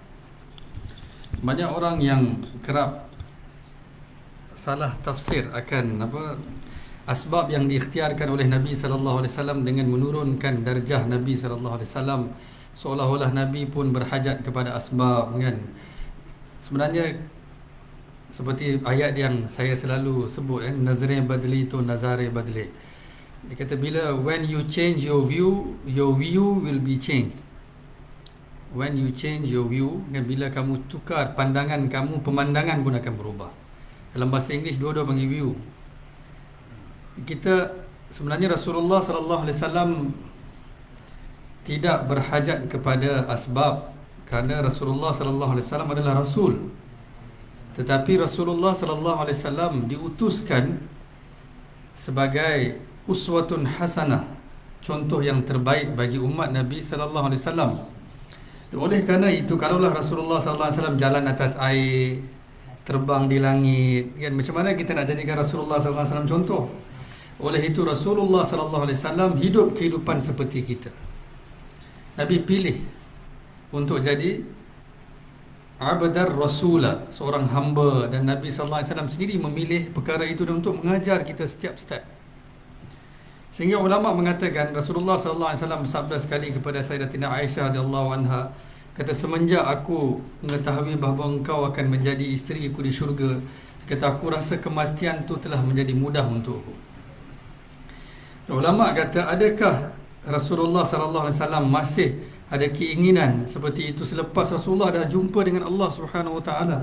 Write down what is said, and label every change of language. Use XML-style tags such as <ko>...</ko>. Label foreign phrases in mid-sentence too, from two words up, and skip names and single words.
<ms>Banyak orang yang kerap salah tafsir akan asbab yang diikhtiarkan oleh Nabi</ms> <ar>صلى الله عليه وسلم</ar> <ms>dengan menurunkan darjah Nabi</ms> <ar>صلى الله عليه وسلم,</ar> <ms>seolah-olah Nabi pun berhajat kepada asbab kan. Sebenarnya seperti ayat yang saya selalu sebut kan,</ms> <ur>نظارے بدلی تو نظارے بدلی.</ur> <ms>Dia kata bila</ms> <en>when you change your view will be changed. When you change your view</en> <ms>kan, bila kamu tukar pandangan kamu, pemandangan pun akan berubah. Dalam bahasa Inggeris dua-dua panggil view. Kita sebenarnya Rasulullah</ms> <ar>صلى الله عليه وسلم</ar> <ms>tidak berhajat kepada asbab, kerana Rasulullah</ms> <ar>صلى الله عليه وسلم</ar> <ms>adalah rasul. Tetapi Rasulullah</ms> <ar>صلى الله عليه وسلم</ar> <ms>diutuskan sebagai</ms> <ar>أسوة حسنة,</ar> <ms>contoh yang terbaik bagi umat Nabi</ms> <ar>صلى الله عليه وسلم.</ar> <ms>Oleh kerana itu, kalaulah Rasulullah</ms> <ar>صلى الله عليه وسلم</ar> <ms>jalan atas air, terbang di langit, kan, macam mana kita nak jadikan Rasulullah</ms> <ar>صلى الله عليه وسلم</ar> <ms>contoh? Oleh itu Rasulullah</ms> <ar>صلى الله عليه وسلم</ar> <ms>hidup kehidupan seperti kita. Nabi pilih untuk jadi</ms> <ar>عبدا رسولا,</ar> <ms>seorang hamba, dan Nabi</ms> <ar>صلى الله عليه وسلم</ar> <ms>sendiri memilih perkara itu untuk mengajar kita setiap step. Sehingga ulama mengatakan Rasulullah</ms> <ar>صلى الله عليه وسلم</ar> <ms>bersabda sekali kepada Sayyidatina Aisyah</ms> <ar>رضي الله عنها,</ar> <ms>kata, semenjak aku mengetahui bahawa engkau akan menjadi isteriku di syurga, kata, aku rasa kematian tu telah menjadi mudah untukku. Ulama kata, adakah Rasulullah</ms> <ar>صلى الله عليه وسلم</ar> <ms>masih ada keinginan seperti itu selepas Rasulullah dah jumpa dengan Allah</ms> <ar>سبحانه وتعالى?</ar>